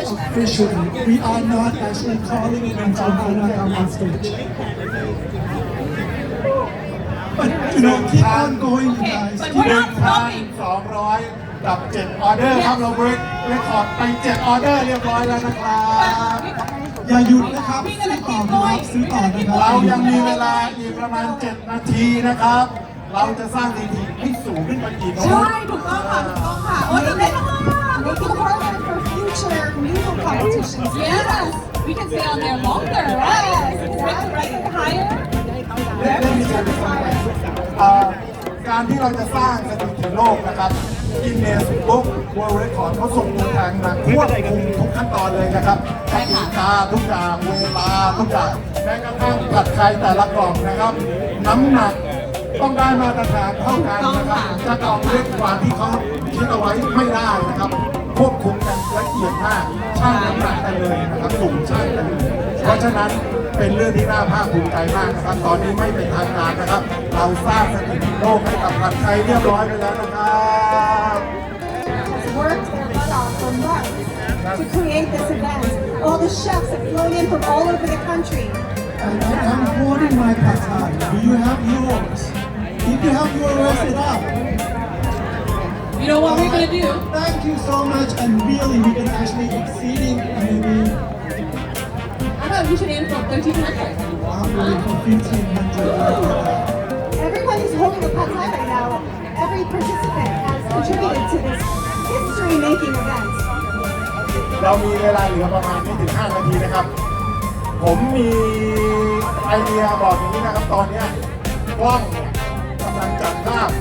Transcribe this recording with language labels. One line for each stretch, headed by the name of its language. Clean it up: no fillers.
English: Officially, we are not actually calling it until Hana come on stage. But you know, keep on going, you guys. Keep on going.
Thai: 200 กับ 7 ออเดอร์ครับเราเรคคอร์ดไป 7 ออเดอร์เรียบร้อยแล้วนะครับ อย่าหยุดนะครับซื้อต่อนะครับซื้อต่อนะครับเรายังมีเวลาอีกประมาณ7 นาทีนะครับ เราจะสร้างสถิติให้สูงขึ้นไปอีกนะค ใช่ รับ ถูกต้องค่ะถูกต้องค่ะโอ้ยตื่นเต้นมาก
English: Making forward for future musical competitions. Yes, we can stay on there longer. Yes, exactly. Higher. Very higher.
Thai: การที่เราจะสร้างสถิติโลกนะครับกินเนสบุ๊กเวิลด์เรคคอร์ดเขาส่งตัวแทนมาควบคุมทุกขั้นตอนเลยนะครับกติกาทุกอย่างเวลาทุกอย่างแม้กระทั่งผัดไทยแต่ละกล่องนะครับ น้ำหนัก ต้องได้มาตรฐานเท่ากันนะครับจะกล่องเล็กกว่าที่เขาคิดเอาไว้ไม่ได้นะครับควบคุมกันละเอียดมากช่างน้ำหนักกันเลยนะครับสุ่มช่างกันเลยเพราะฉะนั้นเป็นเรื่องที่น่าภาคภูมิใจมากนะครับตอนนี้ไม่เป็นทางการนะครับเราสร้างสถิติโลกให้กับผัดไทยเรียบร้อยไปแล้วนะครับ
English: Worked their butt off for months to create this event. All the chefs have flown in from all over the country. And I'm holding my pad thai. Do you have yours? If you have yours, raise it up. You know what we're gonna do? Thank you so much, and really, we can actually exceeding maybe I thought we should aim for 1,300. for 1,500. Everyone is holding a pad thai right now. Every participant has contributed to this history-making event.
Thai: เรามีเวลาเหลือประมาณไม่ถึง5 นาทีนะครับ ผมมีไอเดียบอกอย่างนี้นะครับตอนนี้กล้องเนี่ยกำลังจับภาพ